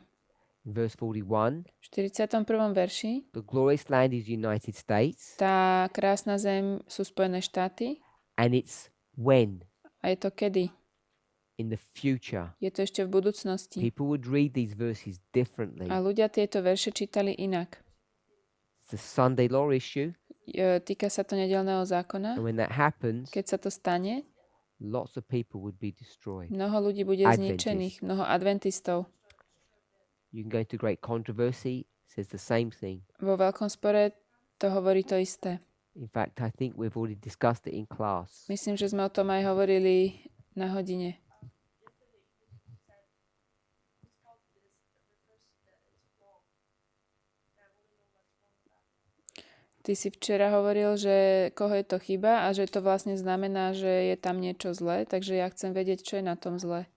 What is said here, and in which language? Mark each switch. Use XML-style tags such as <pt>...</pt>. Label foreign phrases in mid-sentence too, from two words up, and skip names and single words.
<en>In verse 41,</en> <sk>V 41. verši</sk> <en>the glorious land is United States,</en> <sk>tá krásna zem sú Spojené štáty.</sk> <en>and it's when?</en> <sk>A je to kedy?</sk> <en>In the future.</en> <sk>Je to ešte v budúcnosti.</sk> <en>People would read these verses differently.</en> <sk>A ľudia tieto verše čítali inak.</sk> <en>It's a Sunday law issue,</en> <sk>Týka sa to nedeľného zákona.</sk> <en>and when that happens,</en> <sk>Keď sa to stane,</sk> <en>lots of people would be destroyed.</en> <sk>mnoho ľudí bude</sk> <en>Adventists.</en> <sk>zničených, mnoho adventistov.</sk> <en>You can go into great controversy, says the same thing.</en> <sk>Vo veľkom spore to hovorí to isté.</sk> <en>In fact, I think we've already discussed it in class.</en> <sk>Myslím, že sme o tom aj hovorili na hodine. Ty si včera hovoril, že koho je to chyba a že to vlastne znamená, že je tam niečo zlé, takže ja chcem vedieť, čo je na tom zlé.</sk>